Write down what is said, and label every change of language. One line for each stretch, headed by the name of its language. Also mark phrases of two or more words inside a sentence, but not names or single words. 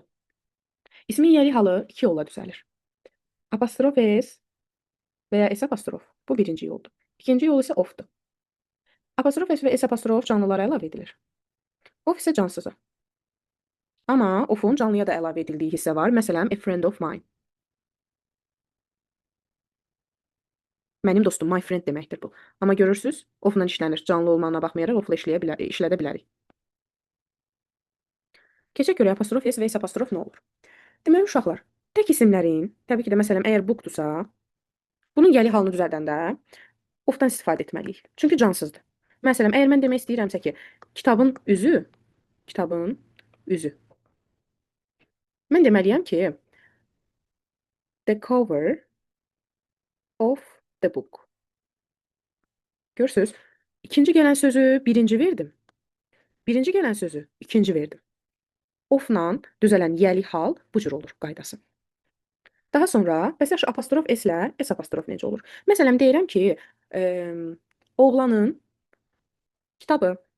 Azerbaijani: İsmin yəli halı iki yolla düzəlir. Apostrof S və ya S apostrof. Bu birinci yoldur. İkinci yol isə ofdur. Apostrof S və S apostrof canlılara əlavə edilir. Of isə cansıza. Amma ofun canlıya da əlavə edildiyi hissə var. Məsələn,
English: a friend of mine.
Azerbaijani: Mənim dostum,
English: my friend
Azerbaijani: deməkdir bu. Amma görürsüz, ofla işlənir. Canlı olmağına baxmayaraq ofla işlədə bilərik. Keçək görək apostrof S və S apostrof nə olur? Deməli, uşaqlar, tək isimlərin, təbii ki də məsələn, əgər bookdursa, bunun yəli halını düzəldəndə ofdan istifadə etməliyik. Çünki cansızdır. Məsələn, əgər mən demək istəyirəmsə ki, kitabın üzü. Mən deməliyəm ki,
English: the cover of the book.
Azerbaijani: Görürsünüz, ikinci gələn sözü birinci verdim. Birinci gələn sözü ikinci verdim. Ofla düzələn yəli hal bu cür olur qaydası. Daha sonra, bəs yaxşı apostrof S ilə S apostrof necə olur? Məsələn, deyirəm ki, oğlanın kitabı.